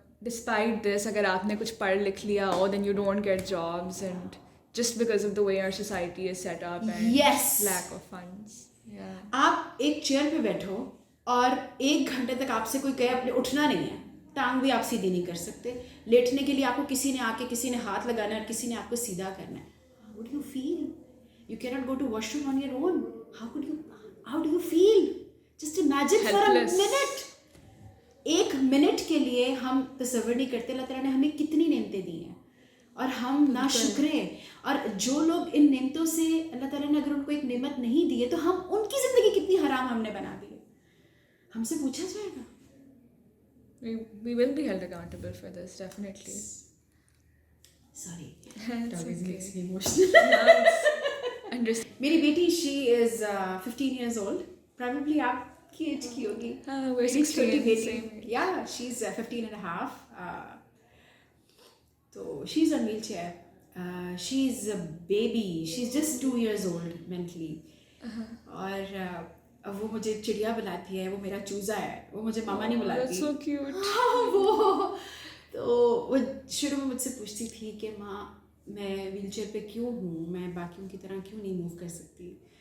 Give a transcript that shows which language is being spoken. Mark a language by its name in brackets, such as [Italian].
[English] despite this [Urdu] اگر آپ نے کچھ پڑھ لکھ لیا اور [English] Then you don't get jobs and just because of the way our society is set up and Yes. Lack of funds. [Urdu] آپ ایک چیئر پہ بیٹھو اور 1 گھنٹے تک آپ سے کوئی کہے اپنے اٹھنا نہیں ہے, ٹانگ بھی آپ سیدھی نہیں کر سکتے, لیٹنے کے لیے آپ کو کسی نے آ کے کسی نے ہاتھ لگانا ہے اور کسی نے آپ کو سیدھا کرنا ہے. [English] How would you feel? You cannot go to washroom on your own. How do you feel? Just imagine for a Helpless. minute. [Urdu] 1 minute کے لیے ہم تصور نہیں کرتے اللہ تعالیٰ نے ہمیں کتنی نعمتیں دی ہیں اور ہم نا شکر ہیں. اور جو لوگ ان نعمتوں سے اللہ تعالیٰ نے اگر ان کو ایک نعمت نہیں دی ہے تو ہم ان کی زندگی کتنی حرام ہم نے بنا دی ہے, ہم سے پوچھا جائے گا. [English] We will be held accountable for this, definitely. Sorry. It's Always okay. makes me emotional. Understand. [Urdu] میری بیٹی [English] she is 15 years old. [Urdu] Probably آپ کی ایج کی ہوگی. [English] We're [Urdu] میری [English] 16, [Urdu] چھوٹی بیٹی. [English] same age. Yeah, she's 15 and a half. تو she's on wheelchair. She's a baby. She's just 2 years old mentally. [Urdu] اور وہ مجھے چڑیا بلاتی ہے, وہ میرا چوزا ہے, وہ مجھے ماما نہیں بلاتی. [English] That's so cute. [Urdu] وہ تو وہ شروع میں مجھ سے پوچھتی تھی کہ ماں میں ویل چیئر پہ کیوں ہوں, میں باقیوں کی طرح کیوں نہیں موو کر سکتی.